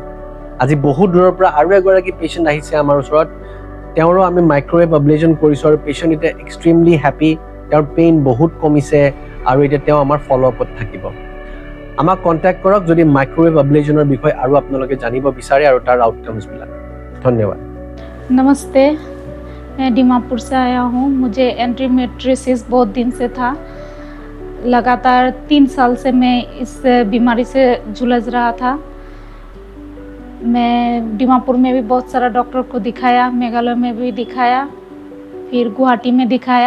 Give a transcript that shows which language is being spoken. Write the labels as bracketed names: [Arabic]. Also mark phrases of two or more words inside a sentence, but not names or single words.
[Assamese] আজি বহুত দূৰৰ পৰা আৰু এগৰাকী পেচেণ্ট আহিছে আমাৰ ওচৰত, তেওঁৰো আমি [English] microwave ablation [Assamese] কৰিছোঁ আৰু পেচেণ্ট এতিয়া [English] extremely happy, [Assamese] তেওঁৰ পেইন বহুত কমিছে আৰু এতিয়া তেওঁ আমাৰ [English] follow upত [Assamese] থাকিব। আমাক কণ্টেক্ট কৰক যদি [English] microwave ablationৰ [Assamese] বিষয়ে আৰু আপোনালোকে জানিব বিচাৰে আৰু তাৰ আউটকামছবিলাক। ধন্যবাদ। [Hindi] नमस्ते, मैं दीमापुर से आया हूँ। मुझे एंडोमेट्रियोसिस बहुत दिन से था। लगातार 3 साल से मैं इस बीमारी से जूझ रहा था। मैं दीमापुर में भी बहुत सारा डॉक्टर को दिखाया, मेघालय में भी दिखाया, फिर गुवाहाटी में दिखाया।